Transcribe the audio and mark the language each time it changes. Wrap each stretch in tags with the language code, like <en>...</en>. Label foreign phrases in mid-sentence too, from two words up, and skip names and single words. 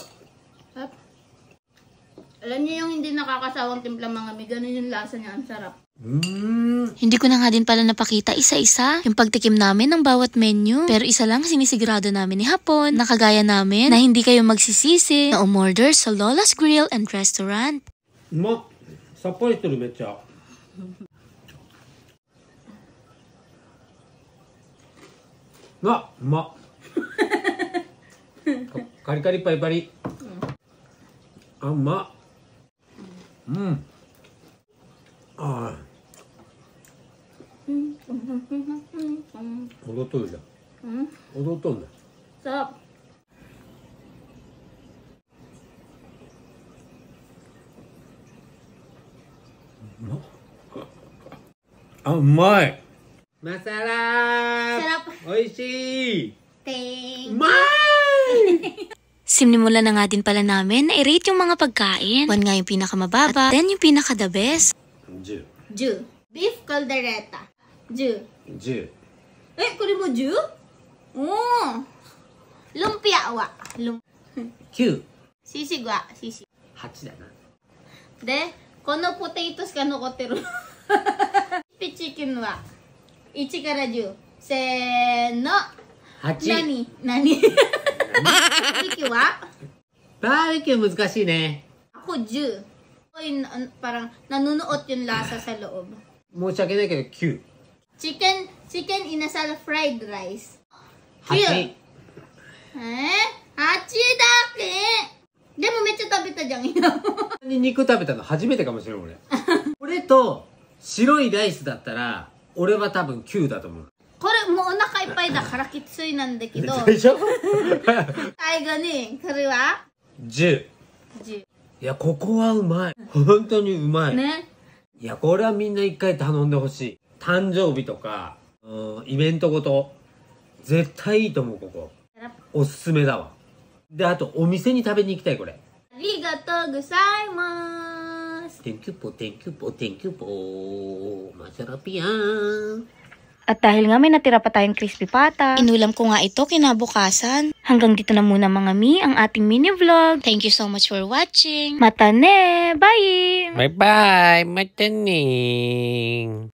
<tl>Alam niyo yung hindi nakakasawang timpla mga mi, ganun yung lasa niya, ang sarap. Hindi ko na nga din pala napakita isa-isa yung pagtikim namin ng bawat menu. Pero isa lang sinisigurado namin ni Hapon na kagaya namin na hindi kayo magsisisi na umorder sa Lola's Grill and Restaurant.</tl> <ja>うまっ。さっぱりしてるめっちゃ。あ、うまっ。カリカリパリパリ。あ、うまっ。うん。ああ。踊っとるじゃん。踊っとんだ。</ja> <tl>Sarap. Ah, umay. Masarap. Sarap. Oishi. Ting. Umay. Sinimulan na nga din pala namin na i-rate yung mga pagkain. 1 nga yung pinakamababa, at 10 yung pinaka-</tl> <en>the best.</en> <tl>10.</tl> <ja>Ju. Beef caldereta. Ju. 10. え、これも 10? おー。Lumpia wa. 9。 Sisig wa. Sisig. 8 だな。で、このポテトしか残ってる。ピチキンは1から10。せーの。 8。何バーベキューはバーベキュー難しいね。</ja> <tl>Ako 10. Oy, parang nanunuot yung lasa sa loob.</tl> <ja>申し訳ないけど9。 Chicken inasal fried rice. 8。 8 だけでもめっちゃ食べたじゃん、今。肉食べたの初めてかもしれん俺。これと白いライスだったら俺は多分9だと思う。これもうお腹いっぱいだからきついなんだけど。でしょ最後に、これは 10。 10。いや、ここはうまい。本当にうまい。ね。いや、これはみんな一回頼んでほしい。誕生日とか、イベントごと。絶対いいと思う、ここ。おすすめだわ。で、あと、お店に食べに行きたい、これ。ありがとうございます。</ja> <en>Thank you po, thank you po, thank you po.</en> <tl>Masarap yan. At dahil nga may natira pa tayong crispy pata, inulam ko nga ito kinabukasan. Hanggang dito na muna mga mi ang ating mini vlog.</tl> <en>Thank you so much for watching.</en> <ja>Matane! Bye!</ja> <en>Bye-bye! Mataning!</en>